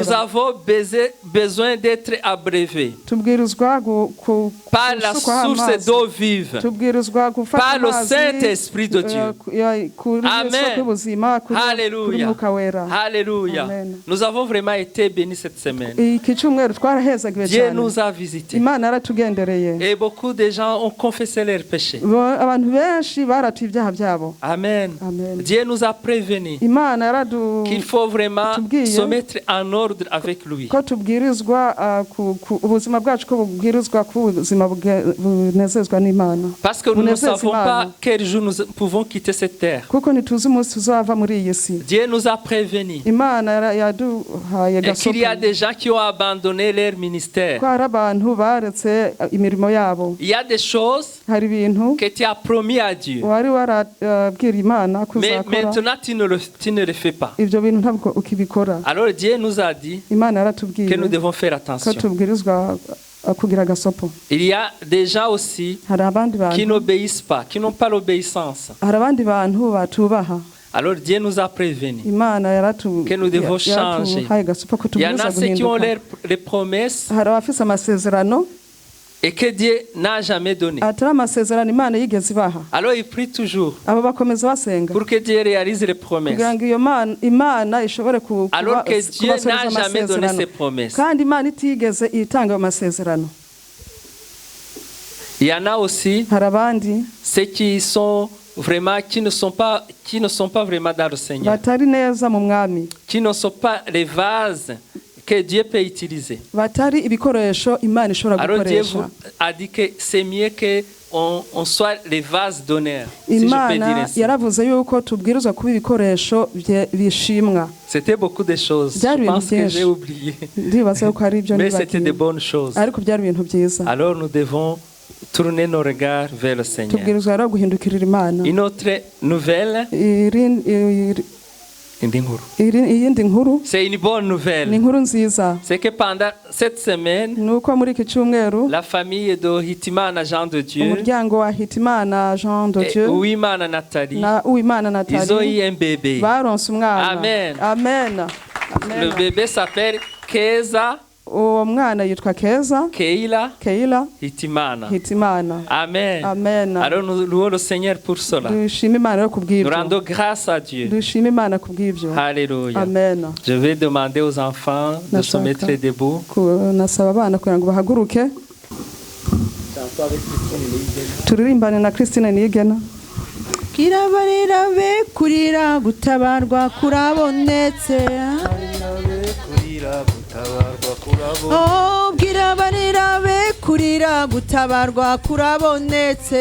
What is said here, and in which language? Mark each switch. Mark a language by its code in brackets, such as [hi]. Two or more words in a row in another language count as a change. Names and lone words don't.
[fr] Nous avons besoin d'être abreuvés [rn] tubwirizwa [fr] par la source d'eau vive, par le Saint-Esprit de Dieu. Amen. Alléluia. Alléluia. Nous avons vraiment été bénis cette semaine. Dieu nous a visités. Et beaucoup de gens ont confessé les leurs péchés. [rn] abantu benshi baratuye ibyaha byabo. [fr] Amen. Amen. Dieu nous a prévenus [rn] Imana [fr] qu'il faut vraiment [rn] tubwiye [fr] se mettre en ordre avec lui. [rn] ko tubwirizwa ubuzima bwacu ko bubwirizwa ku ubuzima bunezezwa n'Imana. [fr] Parce que nous ne savons pas quel jour nous pouvons quitter cette terre. [rn] Kuko ntituzi umunsi tuzava muri iyi si. [fr] Dieu nous a prévenus. [rn] Imana yaduhaye [fr] Et qu'il y a des gens qui ont abandonné leur ministère. [rn] ko hari abantu baretse imirimo yabo. [fr] Il y a des choses [rn] hari ibintu [fr] que tu as promis à Dieu. [rn] wari warabwira Imana [fr] Mais [rn] kuzakora. [fr] maintenant tu ne le fais pas. [rn] Ibyo bintu ntabwo ukibikora. [fr] Alors Dieu nous a dit [rn] Imana yaratubwiye [fr] que nous devons faire [rn] ko [fr] attention. [rn] tubwirizwa kugira gasopo. [fr] Il y a des gens aussi [rn] Hari abandi [fr] qui [rn] bantu [fr] n'obéissent pas, qui n'ont pas l'obéissance. [rn] hari abandi bantu batubaha. [fr] Alors Dieu nous a prévenus. [rn] Imana [fr] Que nous devons changer. [rn] yaratuhaye gasopo ko [fr] Il y en [rn] tubwirizwa [fr] a ceux qui ont [rn] guhinduka. [fr] les promesses [rn] hari abafise amasezerano [fr] et que Dieu n'a jamais donné. [rn] atari amasezerano Imana yigeze ibaha. [fr] Alors ils prient toujours [rn] Abo bakomeza basenga [fr] pour que Dieu réalise les promesses. [rn] kugira ngo iyo Imana ishobore [fr] Alors que Dieu n'a jamais donné ses promesses. [rn] kandi Imana itigeze itanga ayo masezerano. [fr] Il y en a aussi [rn] hari abandi [fr] ceux qui ne sont pas vraiment dans le Seigneur, [rn] batari neza mu mwami, [fr] qui ne sont pas les vases que Dieu peut utiliser. [rn] batari ibikoresho Imana ishobora [fr] Alors Dieu [rn] gukoresha. [fr] a dit que c'est mieux que on soit les vases d'honneur, si je peux dire [rn] Imana [fr] ainsi. [rn] yaravuze yuko tubwirizwa kuba ibikoresho bishimwa. [fr] C'était beaucoup de choses. [rn] Byari [fr] Je [rn] ibintu [fr] pense que [rn] byinshi. [fr] j'ai oublié. [rn] Ndibaza yuko hari ibyo [fr] Mais c'était de [rn] nibagiwe, [fr] bonnes choses. [rn] ariko byari ibintu byiza. [fr] Alors nous devons tourner nos regards vers le Seigneur. [rn] Tubwirizwa rero guhindukirira Imana. [fr] Une autre nouvelle, [rn] iyindi nkuru [fr] c'est une bonne [rn] ni [fr] nouvelle. [rn] inkuru nziza. [fr] C'est que pendant cette semaine, [rn] ni uko muri iki cyumweru [fr] la famille de Hitimana Jean de Dieu [rn] umuryango wa Hitimana Jean de [fr] et [rn] Dieu Uwimana Nathalie, na Uwimana [fr] ils ont [rn] Nathalie [fr] eu un bébé. [rn] baronse umwana. [fr] Amen. [rn] Amen. [fr] Le bébé s'appelle Keza [rn] uwo mwana yitwa Keza Keila Keila Hitimana. Hitimana. [fr] Amen. [rn] Amen. [fr] Alors nous louons le Seigneur pour cela. [rn] dushima Imana yo [fr] Nous [rn] kubw'ibyo. [fr] rendons grâce à Dieu. [rn] dushima Imana kubw'ibyo. [fr] Alléluia. Amen. Je vais demander aux enfants de se mettre debout. [rn] Nasaba abana kugira ngo bahaguruke turirimbane na Christine Niyigena. Kirabarira be kurira gutabarwa kurabonetse. Oh, kirabarira be kurira gutabarwa kurabonetse.